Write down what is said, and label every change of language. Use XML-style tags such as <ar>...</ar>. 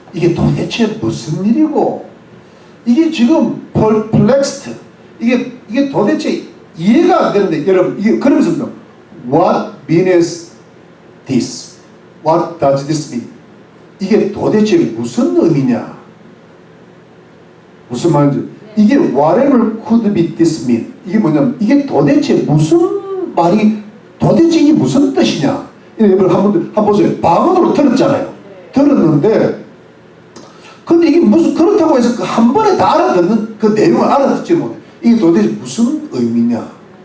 <ko>이게 도대체 무슨 일이고 이게 지금 perplexed 이게 도대체 이해가 안 되는데 여러분 이게 그러면서</ko> <en>What means this? What does this mean?</en> <ko>이게 도대체 무슨 의미냐? 무슨 말인지 이게</ko> <en>whatever could be this mean?</en> <ko>이게 뭐냐면 이게 도대체 무슨 말이 도대체 이게 무슨 뜻이냐? 여러분 한번 보세요. 방언으로 들었잖아요. 들었는데 근데 이게 무슨 그렇다고 해서 한 번에 다 알아듣는 그 내용을 알아듣지 못해. 이게 도대체 무슨 의미냐?</ko>